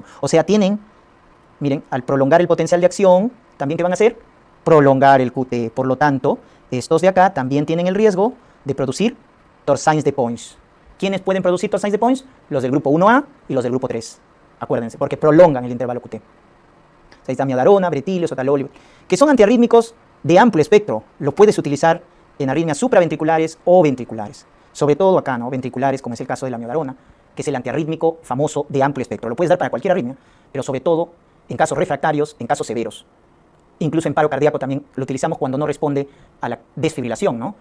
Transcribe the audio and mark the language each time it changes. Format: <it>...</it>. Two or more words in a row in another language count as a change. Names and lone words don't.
<es>O sea, tienen, miren, al prolongar el potencial de acción, ¿también qué van a hacer? Prolongar el QT. Por lo tanto, estos de acá también tienen el riesgo de producir torsines de Points. ¿Quiénes pueden producir torsines de Points? Los del grupo 1A y los del grupo 3. Acuérdense, porque prolongan el intervalo QT. Ahí está amiodarona, bretilio, sotalol, que son antiarrítmicos de amplio espectro. Lo puedes utilizar en arritmias supraventriculares o ventriculares. Sobre todo acá, ¿no? Ventriculares, como es el caso de la amiodarona, que es el antiarrítmico famoso de amplio espectro. Lo puedes dar para cualquier arritmia, pero sobre todo en casos refractarios, en casos severos. Incluso en paro cardíaco también lo utilizamos cuando no responde a la desfibrilación, ¿no?</es>